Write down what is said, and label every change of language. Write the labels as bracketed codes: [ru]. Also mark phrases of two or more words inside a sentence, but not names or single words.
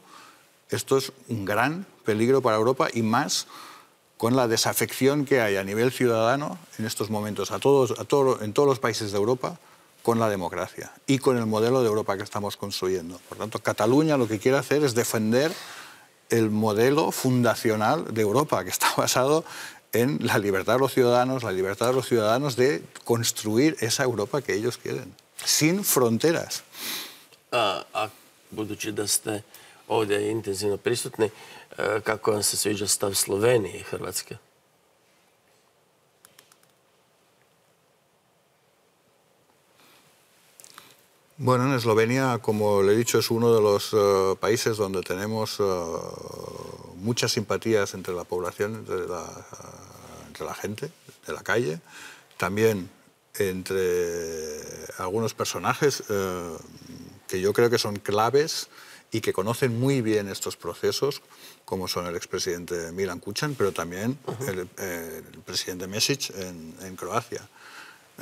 [es] Esto es un gran peligro para Europa, y más con la desafección que hay a nivel ciudadano en estos momentos en todos los países de Europa con la democracia y con el modelo de Europa que estamos construyendo. Por tanto, Cataluña lo que quiere hacer es defender el modelo fundacional de Europa, que está basado en la libertad de los ciudadanos de construir esa Europa que ellos quieren, sin fronteras. [hr] Budući da ste ovdje intenzivno prisutni, kako vam se sviđa stav Slovenije i Hrvatske? [es] Bueno, en Eslovenia, como le he dicho, es uno de los países donde tenemos muchas simpatías entre la población, entre la gente de la calle, también entre algunos personajes que yo creo que son claves y que conocen muy bien estos procesos, como son el expresidente Milan Kučan, pero también el presidente Mesić en Croacia.